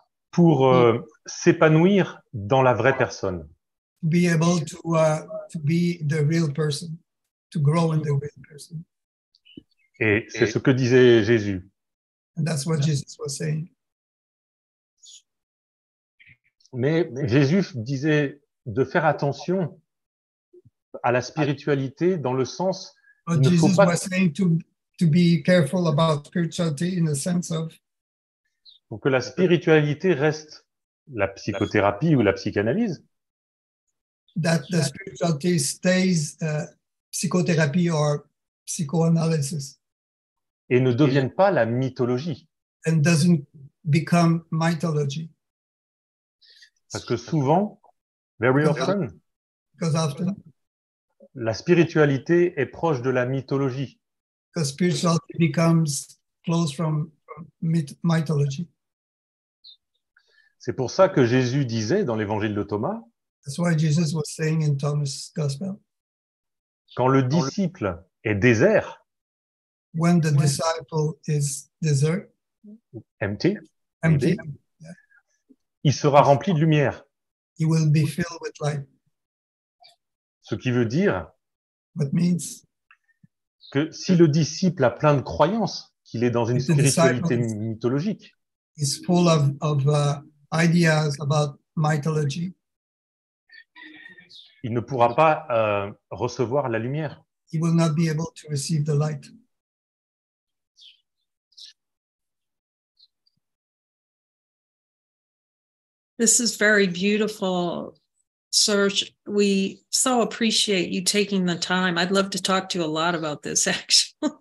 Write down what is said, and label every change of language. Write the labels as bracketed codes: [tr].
[fr] Pour s'épanouir dans la vraie personne. [en] To be able to be the real person, to grow in the real person. [fr] Et c'est ce que disait Jésus. [en] And that's what Jesus was saying. [fr] Mais Jésus disait de faire attention à la spiritualité dans le sens [en] But Jesus was saying to be careful about spirituality in the sense of [fr] pour que la spiritualité reste la psychothérapie ou la psychanalyse. [en] That the spirituality stays psychotherapy or psychoanalysis. [fr] Et ne devienne pas la mythologie. [en] And doesn't become mythology. [fr] Parce que souvent, [en] very often, because often, [fr] la spiritualité est proche de la mythologie. [en] Because spirituality becomes close from mythology. [fr] C'est pour ça que Jésus disait dans l'évangile de Thomas, [en] That's why Jesus was saying in Thomas' Gospel, [fr] quand le disciple est désert, [en] when the disciple is desert, empty, yeah, [fr] il sera rempli de lumière. [en] he will be filled with light. [fr] Ce qui veut dire [en] What means [fr] que si le disciple a plein de croyances, qu'il est dans une spiritualité mythologique, [en] is full of ideas about mythology, [fr] il ne pourra pas recevoir la lumière. [en] he will not be able to receive the light. This is very beautiful, Serge. We so appreciate you taking the time. I'd love to talk to you a lot about this, actually.